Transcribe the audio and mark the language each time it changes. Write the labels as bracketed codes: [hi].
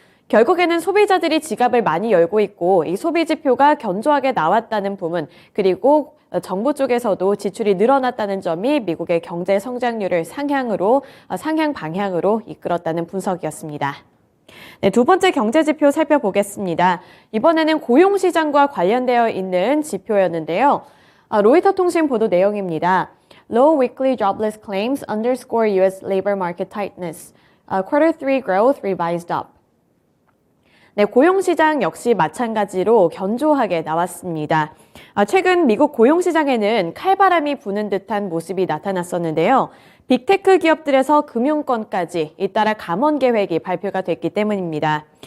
[ko] 결국에는 소비자들이 지갑을 많이 열고 있고 이 소비 지표가 견조하게 나왔다는 부분, 그리고 정부 쪽에서도 지출이 늘어났다는 점이 미국의 경제 성장률을 상향 방향으로 이끌었다는 분석이었습니다. 네, 두 번째 경제 지표 살펴보겠습니다. 이번에는 고용 시장과 관련되어 있는 지표였는데요. 로이터 통신 보도 내용입니다. [en] Low weekly jobless claims underscore U.S. labor market tightness. Quarter 3 growth revised up. [ko] 네, 고용시장 역시 마찬가지로 견조하게 나왔습니다. 최근 미국 고용시장에는 칼바람이 부는 듯한 모습이 나타났었는데요. 빅테크 기업들에서 금융권까지 잇따라 감원 계획이 발표가 됐기 때문입니다.